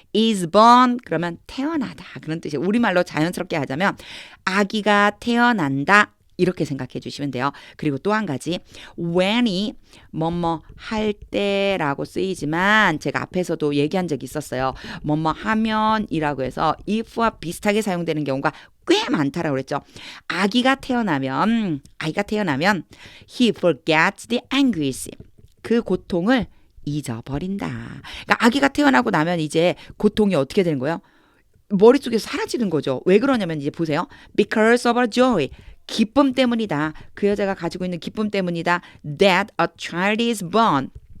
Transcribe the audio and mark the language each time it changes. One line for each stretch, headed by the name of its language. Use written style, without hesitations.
Korean: is born 그러면 태어나다. 그런 뜻이에요. 우리말로 자연스럽게 하자면 아기가 태어난다. 이렇게 생각해 주시면 돼요. 그리고 또 한 가지 when이 뭐뭐 할 때라고 쓰이지만 제가 앞에서도 얘기한 적이 있었어요. 뭐뭐 하면이라고 해서 if와 비슷하게 사용되는 경우가 꽤 많다라고 그랬죠. 아기가 태어나면
English: he forgets the anguish.
Korean: 그 고통을 잊어버린다. 그러니까 아기가 태어나고 나면 이제 고통이 어떻게 되는 거예요? 머릿속에서 사라지는 거죠. 왜 그러냐면 이제 보세요.
English: Because of our joy.
Korean: 기쁨 때문이다. 그 여자가 가지고 있는 기쁨 때문이다.
English: That a child is born.